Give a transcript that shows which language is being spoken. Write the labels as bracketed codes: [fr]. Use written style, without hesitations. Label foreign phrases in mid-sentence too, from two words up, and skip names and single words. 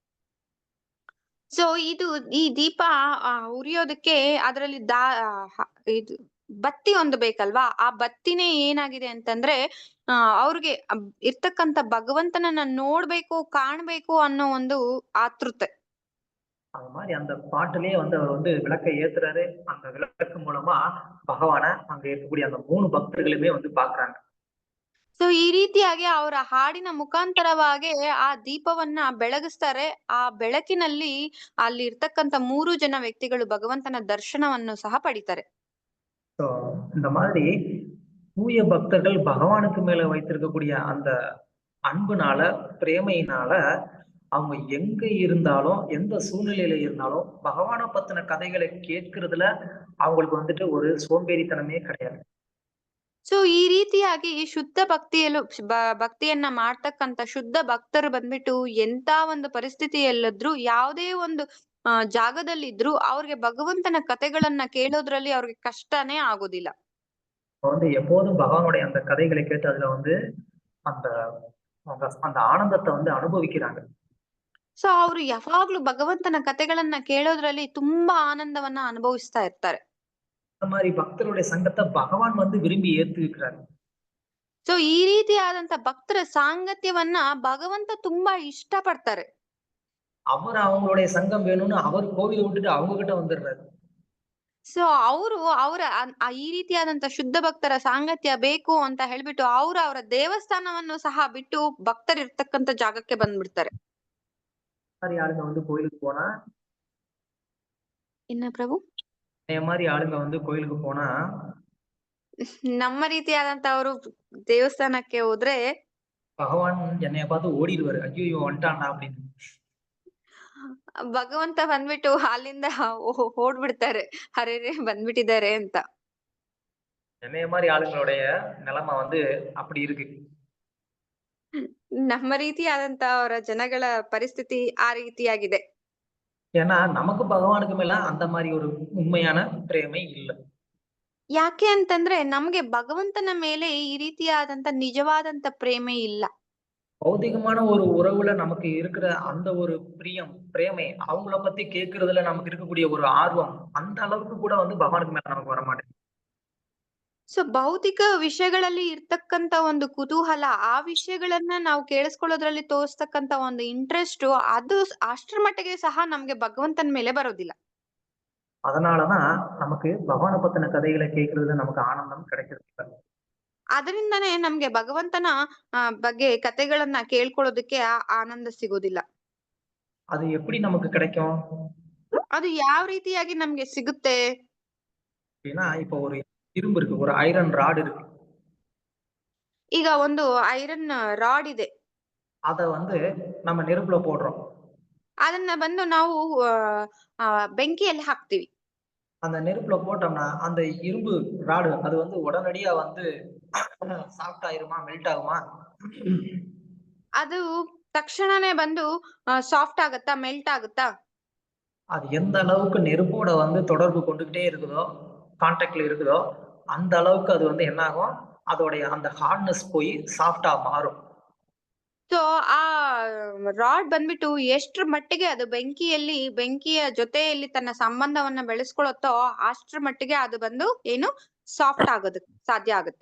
[kn] ಸೊ ಈ ದೀಪ ಉರಿಯೋದಕ್ಕೆ ಅದರಲ್ಲಿ ಇದು ಬತ್ತಿ ಒಂದು ಬೇಕಲ್ವಾ, ಆ ಬತ್ತಿನೇ ಏನಾಗಿದೆ ಅಂತಂದ್ರೆ ಅವ್ರಿಗೆ ಇರ್ತಕ್ಕಂತ ಭಗವಂತನನ್ನ ನೋಡ್ಬೇಕು ಕಾಣ್ಬೇಕು ಅನ್ನೋ ಒಂದು ಆತೃತೆ. [ta] அது மாதிரி அந்த பாட்டிலேயே வந்து அவர் வந்து விளக்கை ஏத்துறாரு. அந்த விளக்கு மூலமா பகவான அங்க இருக்கக்கூடிய அந்த 3 பக்தர்களுமே வந்து பாக்குறாங்க. [kn] ಸೊ ಈ ರೀತಿಯಾಗಿ ಅವರ ಹಾಡಿನ ಮುಖಾಂತರವಾಗಿ ಆ ದೀಪವನ್ನ ಬೆಳಗಿಸ್ತಾರೆ. ಆ ಬೆಳಕಿನಲ್ಲಿ ಅಲ್ಲಿ ಇರ್ತಕ್ಕಂತ 3 ಜನ ವ್ಯಕ್ತಿಗಳು ಭಗವಂತನ ದರ್ಶನವನ್ನು ಸಹ ಪಡಿತಾರೆ. [ta] ஸோ இந்த மாதிரி தூய பக்தர்கள் பகவானுக்கு மேல வைத்திருக்கக்கூடிய அந்த அன்புனால பிரேமையினால அவங்க எங்க இருந்தாலும் எந்த சூழ்நிலையில இருந்தாலும் பகவானை பத்தின கதைகளை கேட்கறதுல அவங்களுக்கு வந்துட்டு ஒரு சோம்பேறித்தனமே கிடையாது. [kn] ಸೊ ಈ ರೀತಿಯಾಗಿ ಶುದ್ಧ ಭಕ್ತಿಯನ್ನ ಮಾಡ್ತಕ್ಕಂತ ಶುದ್ಧ ಭಕ್ತರು ಬಂದ್ಬಿಟ್ಟು ಎಂತ ಒಂದು ಪರಿಸ್ಥಿತಿಯಲ್ಲಿದ್ರು ಯಾವುದೇ ಒಂದು ಜಾಗದಲ್ಲಿದ್ರು ಅವ್ರಿಗೆ ಭಗವಂತನ ಕಥೆಗಳನ್ನ ಕೇಳೋದ್ರಲ್ಲಿ ಅವ್ರಿಗೆ ಕಷ್ಟನೇ ಆಗೋದಿಲ್ಲ. [ta] வந்து எப்போதும் பகவானுடைய அந்த கதைகளை கேட்டு அதுல வந்து அந்த அந்த ஆனந்தத்தை வந்து அனுபவிக்கிறாங்க. [kn] ಸೊ ಅವ್ರು ಯಾವಾಗ್ಲೂ ಭಗವಂತನ ಕಥೆಗಳನ್ನ ಕೇಳೋದ್ರಲ್ಲಿ ತುಂಬಾ ಆನಂದವನ್ನ ಅನುಭವಿಸ್ತಾ ಇರ್ತಾರೆ. [ta] அந்த மாதிரி பக்தருடைய சங்கத்தை பகவான் வந்து விரும்பி ஏத்துக்கிறாரு. [kn] ಸೊ ಈ ರೀತಿಯಾದಂತ ಭಕ್ತರ ಸಾಂಗತ್ಯವನ್ನ ಭಗವಂತ ತುಂಬಾ ಇಷ್ಟ ಪಡ್ತಾರೆ. [ta] அவர் அவங்களுடைய சங்கம் வேணும்னு அவர் கோவிலை விட்டுட்டு அவங்க கிட்ட வந்துடுறாரு. [kn] ಸೊ ಅವರ ಈ ರೀತಿಯಾದಂತ ಶುದ್ಧ ಭಕ್ತರ ಸಾಂಗತ್ಯ ಬೇಕು ಅಂತ ಹೇಳ್ಬಿಟ್ಟು ಅವರ ದೇವಸ್ಥಾನವನ್ನು ಸಹ ಬಿಟ್ಟು ಭಕ್ತರಿರ್ತಕ್ಕಂತ ಜಾಗಕ್ಕೆ ಬಂದ್ಬಿಡ್ತಾರೆ. [ta] மாதிரி ஆளுங்க வந்து கோயிலுக்கு போனா [kn] ಇನ್ನ ಪ್ರಭು [ta] மாதிரி ஆளுங்க வந்து கோயிலுக்கு போனா [kn] ನಮ್ಮ ರೀತಿಯಾದಂತವರು ದೇವಸ್ಥಾನಕ್ಕೆ ಹೋದ್ರೆ [ta] பகவான் என்னைய பார்த்து ஓடிடுவாரு, ஐயோ வந்துட்டான்டா அப்படின்னு. [kn] ಭಗವಂತ ಬಂದ್ಬಿಟ್ಟು ಅಲ್ಲಿಂದ ಓಡ್ಬಿಡ್ತಾರೆ, ಹರೇರೆ ಬಂದ್ಬಿಟ್ಟಿದ್ದಾರೆ ಅಂತ. [ta] என்னைய மாதிரி ஆளுங்களுடைய நிலைமை வந்து அப்படி இருக்கு. [kn] ನಮ್ಮ ರೀತಿಯಾದಂತ ಅವರ ಜನಗಳ ಪರಿಸ್ಥಿತಿ ಆ ರೀತಿಯಾಗಿದೆ. [ta] ஏன்னா நமக்கு பகவானுக்கு மேல அந்த மாதிரி ஒரு உண்மையான பிரேமை இல்லை. [kn] ಯಾಕೆ ಅಂತಂದ್ರೆ ನಮ್ಗೆ ಭಗವಂತನ ಮೇಲೆ ಈ ರೀತಿಯಾದಂತ ನಿಜವಾದಂತ ಪ್ರೇಮೆ ಇಲ್ಲ. [ta] பௌதிகமான ஒரு உறவுல நமக்கு இருக்கிற அந்த ஒரு பிரேமை அவங்கள பத்தி கேட்கறதுல நமக்கு இருக்கக்கூடிய ஒரு ஆர்வம் அந்த அளவுக்கு கூட வந்து பகவானுக்கு மேல நமக்கு வர மாட்டேங்குது. [kn] ಸೊ ಭೌತಿಕ ವಿಷಯಗಳಲ್ಲಿ ಇರ್ತಕ್ಕಂತ ಒಂದು ಕುತೂಹಲ, ಆ ವಿಷಯಗಳನ್ನ ನಾವು ಕೇಳಿಸ್ಕೊಳ್ಳೋದ್ರಲ್ಲಿ ತೋರಿಸ್ತಕ್ಕಂತ ಒಂದು ಇಂಟ್ರೆಸ್ಟ್, ಅದು ಅಷ್ಟರ ಮಟ್ಟಿಗೆ ಸಹ ನಮ್ಗೆ ಭಗವಂತನ ಮೇಲೆ ಬರೋದಿಲ್ಲ. [ta] அதனாலதான் நமக்கு பகவானை பத்தின கதைகளை கேட்கறதுல நமக்கு ஆனந்தம் கிடைக்கிறது. [kn] ಅದರಿಂದನೇ ನಮ್ಗೆ ಭಗವಂತನ ಬಗ್ಗೆ ಕಥೆಗಳನ್ನ ಕೇಳ್ಕೊಳ್ಳೋದಕ್ಕೆ ಆನಂದ ಸಿಗೋದಿಲ್ಲ. [ta] அது எப்படி நமக்கு கிடைக்கும்? [kn] ಅದು ಯಾವ ರೀತಿಯಾಗಿ ನಮ್ಗೆ ಸಿಗುತ್ತೆ [ta] அப்படின்னா இப்போ ஒரு இரும்பு இருக்கு, ஒரு [en] iron rod [ta] இருக்கு. [kn] ಈಗ ಒಂದು [en] iron rod [kn] ಇದೆ, [ta] அத வந்து நம்ம நெருப்புல போடுறோம். [kn] ಅದನ್ನ ಬಂದು ನಾವು ಬೆಂಕಿಯಲ್ಲಿ ಹಾಕ್ತಿವಿ. [ta] அந்த நெருப்புல போட்டோம்னா அந்த இரும்பு ராடு அது வந்து உடனடியா வந்து சாஃப்ட் ஆயிருமா, மெல்ட் ஆகுமா? [kn] ಅದು ತಕ್ಷಣನೇ ಬಂದು ಸಾಫ್ಟ್ ಆಗುತ್ತಾ, ಮೆಲ್ಟ್ ಆಗುತ್ತಾ? [ta] அது எந்த அளவுக்கு நெருப்போட வந்து தொடர்பு கொண்டுகிட்டே இருக்குதோ, கான்டாக்ட்ல இருக்குதோ, அந்த அளவுக்கு அது வந்து என்ன ஆகும், அதோடைய அந்த ஹார்ட்னஸ் போய் சாஃப்ட்டா மாறும். [kn] ಸೊ ಆ ರಾಡ್ ಬಂದ್ಬಿಟ್ಟು ಎಷ್ಟ್ರ ಮಟ್ಟಿಗೆ ಅದು ಬೆಂಕಿಯ ಜೊತೆಯಲ್ಲಿ ತನ್ನ ಸಂಬಂಧವನ್ನ ಬೆಳೆಸ್ಕೊಳತ್ತೋ ಅಷ್ಟ್ರ ಮಟ್ಟಿಗೆ ಅದು ಬಂದು ಏನು ಸಾಫ್ಟ್ ಆಗೋದಕ್ಕೆ ಸಾಧ್ಯ ಆಗುತ್ತೆ.